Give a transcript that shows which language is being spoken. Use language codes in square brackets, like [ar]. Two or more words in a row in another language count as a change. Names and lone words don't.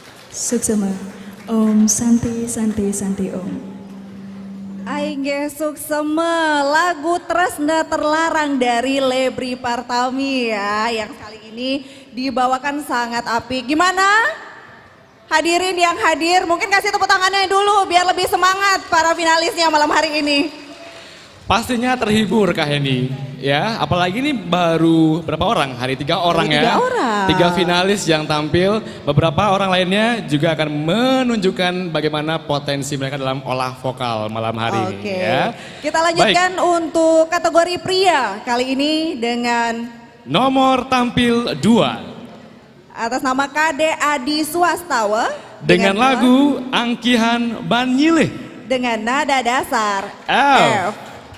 [sa] Suksema. Om Santi Santi Santi Om. [ban] Aingge suksema, [id] lagu Tresna Terlarang dari Lebri Partami ya, yang kali ini dibawakan sangat apik. Gimana? Hadirin yang hadir, mungkin kasih tepuk tangannya dulu biar lebih semangat para finalisnya malam hari ini. Pastinya terhibur Kak Heni, ya. Apalagi ini baru berapa orang? Hari 3 orang ya. 3 orang. 3 finalis yang tampil. Beberapa orang lainnya juga akan menunjukkan bagaimana potensi mereka dalam olah vokal malam hari ini. Ya. Kita lanjutkan untuk kategori pria kali ini dengan nomor tampil 2. atas nama Kade Adi Swastawa Dengan lagu Angkihan Banyilih. Dengan nada dasar F. F.